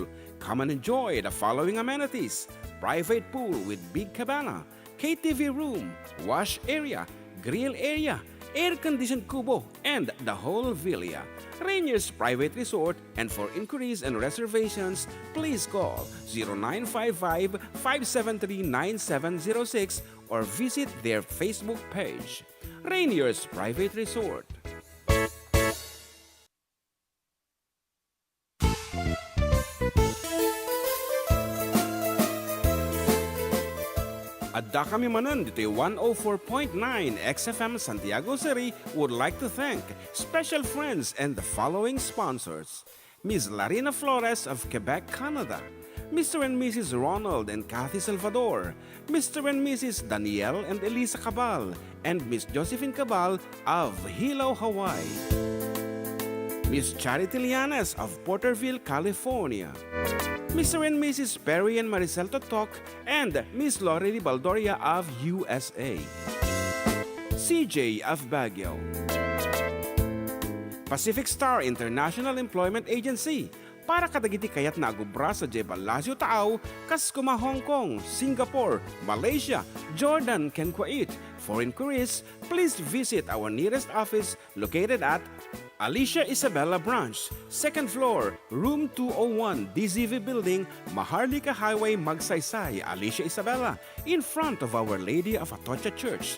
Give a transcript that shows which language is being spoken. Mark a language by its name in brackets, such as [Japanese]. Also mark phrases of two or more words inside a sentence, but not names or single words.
[English] Come and enjoy the following amenities: private pool with big cabana, KTV room, wash area, grill area, air-conditioned kubo, and the whole villa. Rainier's Private Resort, and for inquiries and reservations, please call 0955-573-9706 or visit their Facebook page. Rainier's Private Resort. [Iloko] Adda kami Manen dito [English] 104.9 XFM Santiago City would like to thank special friends and the following sponsors: Ms. Larina Flores of Quebec, Canada, Mr. and Mrs. Ronald and Kathy Salvador, Mr. and Mrs. Danielle and Elisa Cabal, and Miss Josephine Cabal of Hilo, Hawaii, Miss Charity Lianas of Porterville, California, Mr. and Mrs. Perry and Maricel Totok, and Miss Lorely Baldoria of USA, CJ of Baguio, Pacific Star International Employment Agency, [Iloko] para kadagiti kayat nagubra sa Jebel Lazio Tao, Kaskuma, Hong Kong, Singapore, Malaysia, Jordan, can Kuwait. [English] For inquiries, please visit our nearest office located at Alicia Isabella Branch, 2nd floor, room 201, DZV Building, Maharlika Highway, Magsaysay, Alicia Isabella, in front of Our Lady of Atocha Church.